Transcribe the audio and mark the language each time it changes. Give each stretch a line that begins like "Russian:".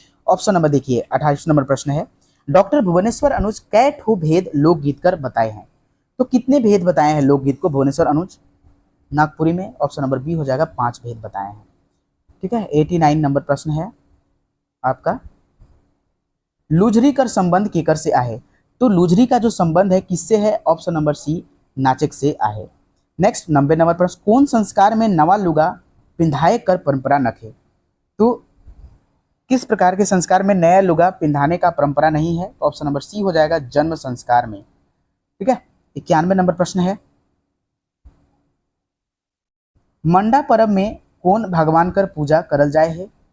Hindi: Option number देखिए 28 number प्रश्न है।
Sadri: डॉक्टर भुवनेश्वर अनुज कै ठो भेद लोकगीत कर बताए हैं?
Hindi: तो कितने भेद बताए हैं लोकगीत को भुवनेश्वर अनुज नागपुरी में? ऑप्शन नंबर बी हो जाएगा, 5 भेद बताए हैं। ठीक है, 89 नंबर प्रश्न है आपका।
Sadri: लुझरी कर संबंध केकर से आहे?
Hindi: तो लुझरी का जो संबंध है किससे है? ऑप्शन नंबर सी,
Sadri: नाचक से आहे।
Hindi: नेक्स्ट 90 नंबर प्रश्न।
Sadri: कौन संस्कार में नवा लुगा पिंधाए कर परंपरा नखे।
Hindi: तो किस प्रकार के संस्कार में नया लुगा पिंधाने का परंपरा नहीं है? तो ऑप्शन नंबर सी हो जाएगा, जन्म संस्कार में। ठीक है, 91 नंबर प्रश्न है,
Sadri: मंडा पर्व में कौन भगवान कर पूजा करल जाए है?